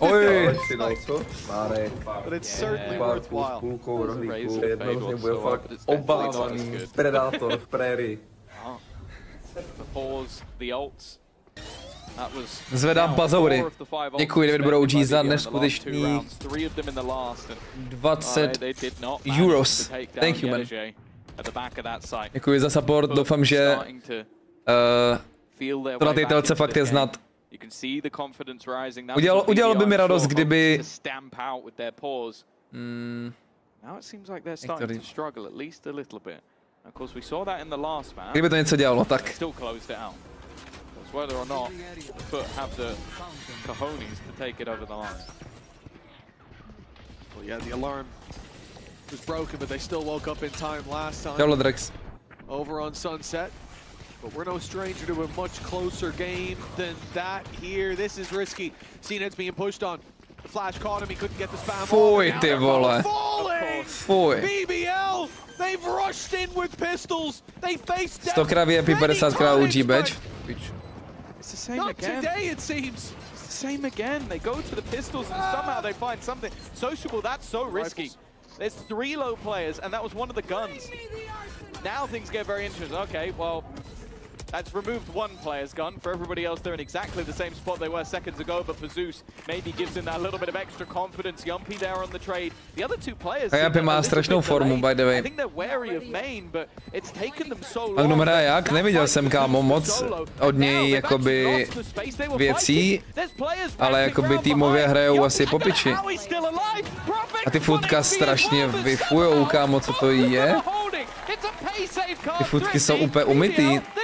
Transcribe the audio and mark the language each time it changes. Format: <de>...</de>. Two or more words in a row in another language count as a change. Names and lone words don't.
<cs>Oj.</cs> <en>But it's certainly worthwhile.</en> <cs>Bude fakt obávaný predátor v prérii.</cs> <en>The pause, the ults.</en> <cs>Zvedám bazoury. Děkuji, David Budou za neskutečný 20 euros.</cs> <en>Thank you, man.</en> <cs>Děkuji za support, doufám, že to na té telce fakt je znat. Udělalo by mi radost, kdyby... Kdyby to něco dělalo, tak... Čau, Drex.</cs> <en>Over on Sunset, but we're no stranger to a much closer game than that here. This is risky. CNET's being pushed on. The flash caught him, he couldn't get the spam.</en> <cs>Fuj, ty vole. Fuj.</cs> <en>BBL, they've rushed in with pistols. They faced down.</en> <cs>100krát VIP, 50krát</cs> <en>UG badge. It's the same Not again. today, it seems. It's the same again. They go to the pistols and somehow they find something. Sociable, that's so risky. There's 3 low players and that was one of the guns. Now things get very interesting. Okay, well, that's removed one player's gun. For everybody else, they're in exactly the same spot they were seconds ago, but for Zeus, maybe gives him that little bit of extra confidence. Yumpy there on the trade. The other 2 players...</en> <cs>Yumpy má strašnou formu,</cs> <en>by the way. I think they're wary of main, but it's taken them so long.</en> <cs>Magnum hraje jak? Neviděl jsem, kámo, moc od něj jakoby věcí, ale jakoby týmově hrajou asi po piči. A ty futka strašně vyfujou, kámo, co to je? Ty futky jsou úplně umytý.</cs>